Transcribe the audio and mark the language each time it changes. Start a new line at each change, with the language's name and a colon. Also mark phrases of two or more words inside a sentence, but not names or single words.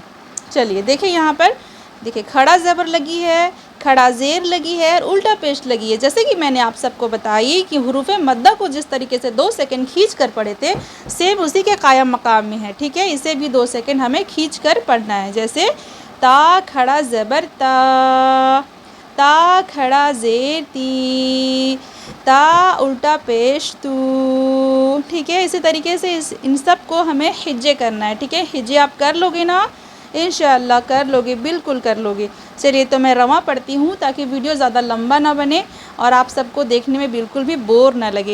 Urdu: چلیے دیکھیں یہاں پر، دیکھیں کھڑا زبر لگی ہے، کھڑا زیر لگی ہے اور الٹا پیش لگی ہے۔ جیسے کہ میں نے آپ سب کو بتائی کہ حروف مدہ کو جس طریقے سے 2 سیکنڈ کھینچ کر پڑھے تھے، سیم اسی کے قائم مقام میں ہے، ٹھیک ہے؟ اسے بھی 2 سیکنڈ ہمیں کھینچ کر پڑھنا ہے۔ جیسے تا کھڑا زبر تا، تا کھڑا زیر تی، تا الٹا پیش تو، ٹھیک ہے؟ اسی طریقے سے ان سب کو ہمیں ہجے کرنا ہے، ٹھیک ہے؟ ہجے آپ کر لوگے نا؟ انشاءاللہ کر لوگے، بالکل کر لوگے۔ چلیے تو میں رواں پڑھتی ہوں تاکہ ویڈیو زیادہ لمبا نہ بنے اور آپ سب کو دیکھنے میں بالکل بھی بور نہ لگے۔